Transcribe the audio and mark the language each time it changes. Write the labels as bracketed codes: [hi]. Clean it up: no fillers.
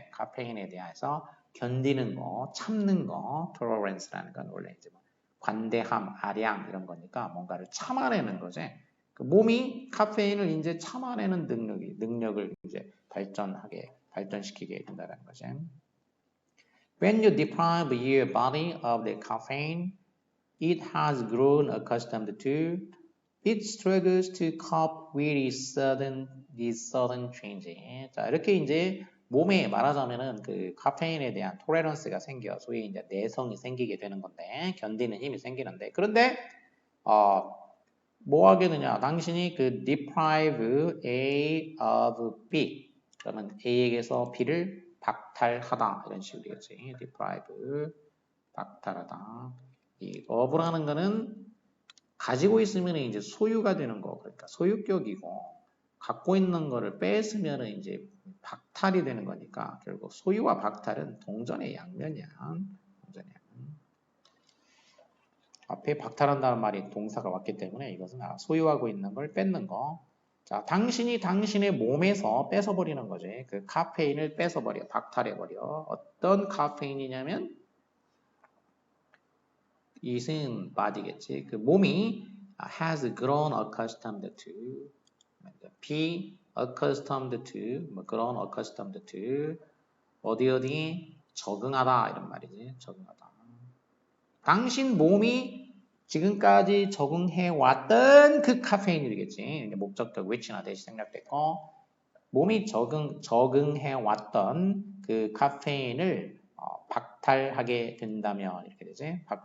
[ko] 카페인에 대해서 견디는 거, 참는 거, tolerance라는 건 원래 이제 뭐 관대함, 아량 이런 거니까 뭔가를 참아내는 거지. 그 몸이 카페인을 이제 참아내는 능력을 이제 발전시키게 된다는 거지. [en] When you deprive your body of the caffeine it has grown accustomed to, it struggles to cope with these sudden changes. [ko] 자, 이렇게 이제 몸에 말하자면은 그 카페인에 대한 토레런스가 생겨, 소위 이제 내성이 생기게 되는 건데, 견디는 힘이 생기는데, 그런데 뭐 하게 되냐? 당신이 그 [en] deprive A of B, [ko] 그러면 A에게서 B를 박탈하다 이런 식으로 되겠지. deprive, 박탈하다. 이 of라는 거는 가지고 있으면 이제 소유가 되는 거, 그러니까 소유격이고 갖고 있는 거를 뺏으면 이제 박탈이 되는 거니까 결국 소유와 박탈은 동전의 양면이야. 동전의 양면. 앞에 박탈한다는 말이 동사가 왔기 때문에 이것은 소유하고 있는 걸 뺏는 거. 자, 당신이 당신의 몸에서 뺏어버리는 거지. 그 카페인을 뺏어버려, 박탈해버려. 어떤 카페인이냐면 이은 body겠지. 그 몸이 [en] has grown accustomed to, be accustomed to, [ko] 뭐 grown accustomed to, 어디 적응하다 이런 말이지. 적응하다. 당신 몸이 지금까지 적응해 왔던 그 카페인이겠지. 목적격 which나 대시 생략됐고 몸이 적응해 왔던 그 카페인을 박탈하게 된다면 이렇게 되지.